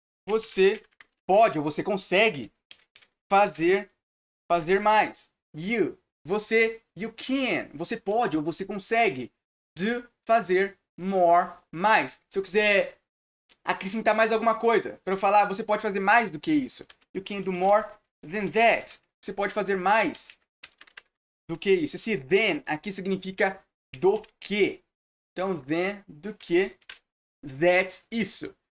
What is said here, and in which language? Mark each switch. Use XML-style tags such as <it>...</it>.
<pt>Você pode ou você consegue fazer mais.</pt> <en>You can.</en> <pt>Você pode ou você consegue do fazer more, mais. Se eu quiser acrescentar mais alguma coisa, para eu falar, você pode fazer mais do que isso.</pt> <en>You can do more than that.</en> <pt>Você pode fazer mais do que isso. Esse than aqui significa do que. Então, than, do que, that, isso.</pt>